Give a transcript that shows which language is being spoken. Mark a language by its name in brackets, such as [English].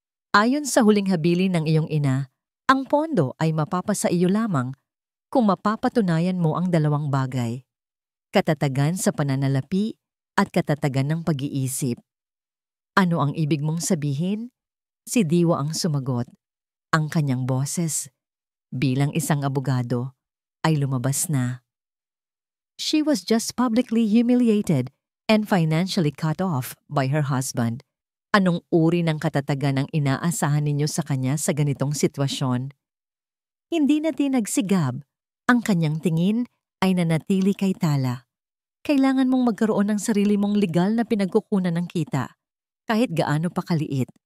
[Filipino] Ayon sa huling habilin ng iyong ina, ang pondo ay mapapasa iyo lamang kung mapapatunayan mo ang dalawang bagay. Katatagan sa pananalapi at katatagan ng pag-iisip. Ano ang ibig mong sabihin? Si Diwa ang sumagot. Ang kanyang boses, bilang isang abogado, ay lumabas na. [English] She was just publicly humiliated and financially cut off by her husband. [Filipino] Anong uri ng katatagan ang inaasahan ninyo sa kanya sa ganitong sitwasyon? Hindi natinag si Gab. Ang kanyang tingin ay nanatili kay Tala. Kailangan mong magkaroon ng sarili mong legal na pinagkukunan ng kita, kahit gaano pa kaliit.